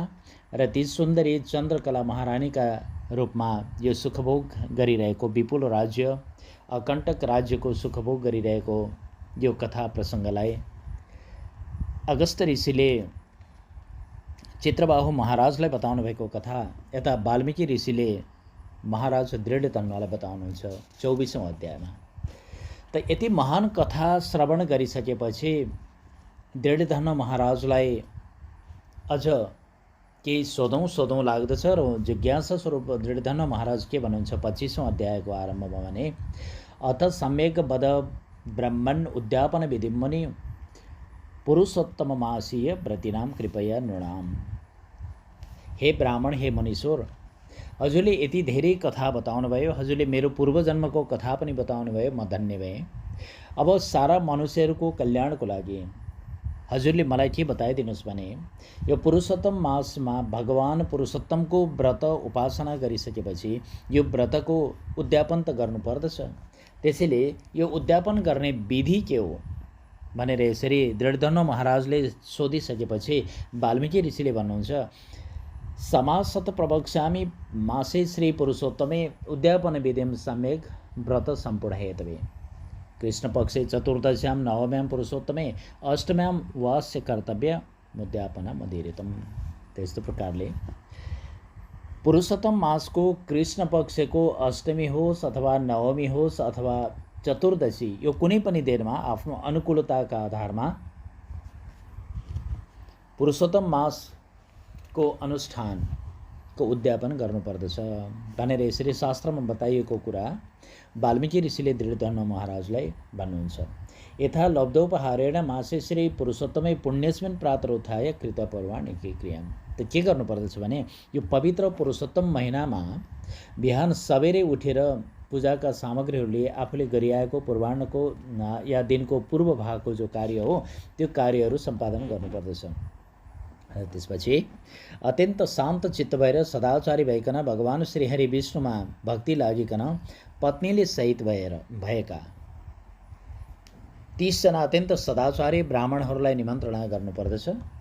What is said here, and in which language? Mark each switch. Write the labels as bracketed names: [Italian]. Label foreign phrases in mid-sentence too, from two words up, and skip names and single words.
[Nepali] र ती सुन्दरी चन्द्रकला महारानीका रूपमा यो सुखभोग गरिरहेको विपुल राज्य अकण्टक राज्यको सुखभोग गरिरहेको यो कथा प्रसङ्गलाई अगस्त्य ऋषिले चित्रबाहु महाराजलाई बताउनु भएको कथा यता वाल्मीकि ऋषिले महाराज दृढधनुलाई बताउनुहुन्छ 24औं अध्यायमा। त यति महान कथा श्रवण गरिसकेपछि दृढधनु महाराजलाई अझ केही सोधौँ लाग्दछ र जिज्ञासा स्वरूप दृढधनु महाराज के भन्नुहुन्छ 25औं अध्यायको आरम्भमा भने, [Sanskrit] अथ सम्यक वद ब्रह्मण उद्यापन विधि मुनि पुरुषोत्तममासीय व्रतिनाम कृपया नृणाम। [Nepali] हे ब्राह्मण, हे मुनीश्वर, हजुरले यति धेरै कथा बताउनु भयो, हजुरले मेरो पूर्वजन्मको कथा पनि बताउनु भयो, म धन्य भएँ। अब सारा मनुष्यहरूको कल्याणको लागि हजुरले मलाई के बताइदिनुहोस् भने, यो पुरुषोत्तम मासमा भगवान पुरुषोत्तमको व्रत उपासना गरिसकेपछि यो व्रतको उद्यापन त गर्नुपर्दछ। त्यसैले यो उद्यापन गर्ने विधि के हो भनेर यसरी दृढधनु महाराजले सोधिसकेपछि वाल्मीकि ऋषिले भन्नुहुन्छ, [Sanskrit] समासत प्रवक्ष्यामि मासे श्री पुरुषोत्तमे उद्यापन विधिम सम्यक व्रत सम्पूर्णयेतवे। कृष्ण पक्षे चतुर्दश्यां नवम्यां पुरुषोत्तमे अष्टम्यां वास्य कर्तव्य मुद्यापन मदिरितम। [Nepali] त्यस्तो प्रकारले पुरुषोत्तम मासको कृष्ण पक्षको अष्टमी होस् अथवा नवमी होस् अथवा चतुर्दशी, यो कुनै पनि दिनमा आफ्नो अनुकूलताका आधारमा पुरुषोत्तम मासको अनुष्ठानको उद्यापन गर्नुपर्दछ भनेर यसरी शास्त्रमा बताइएको कुरा वाल्मीकि ऋषिले दृढधनु महाराजलाई भन्नुहुन्छ। [Sanskrit] यथा लब्धोपहारेण मासे श्री पुरुषोत्तमै पुण्यस्मिन् प्रातरुत्थाय कृतपर्वाणि क्रियाम। [Nepali] त के गर्नुपर्दछ भने, यो पवित्र पुरुषोत्तम महिनामा बिहान सबेरै उठेर पूजाका सामग्रीहरूले आफूले गरिआएको पूर्वाह्नको या दिनको पूर्व भागको जो कार्य हो त्यो कार्यहरू सम्पादन गर्नुपर्दछ। त्यसपछि अत्यन्त शान्त चित्त भएर सदाचारी भइकन भगवान श्रीहरि विष्णुमा भक्ति लागिकन पत्नीले सहित भएका 30 जना अत्यन्त सदाचारी ब्राह्मणहरूलाई निमन्त्रणा गर्नुपर्दछ।